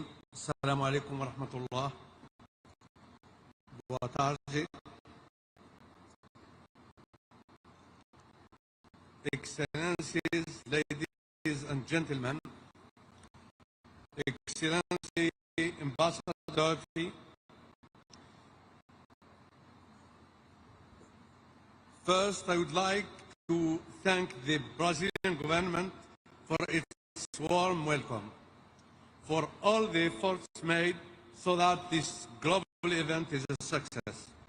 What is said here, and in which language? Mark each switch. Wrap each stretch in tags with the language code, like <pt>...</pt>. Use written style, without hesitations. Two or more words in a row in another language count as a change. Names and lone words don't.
<ar>السلام عليكم ورحمة الله.</ar> <pt>Boa tarde.</pt> <en>Excellencies, ladies and gentlemen, Excellency Ambassador, first I would like to thank the Brazilian government for its warm welcome, for all the efforts made so that this global event is a success,</en>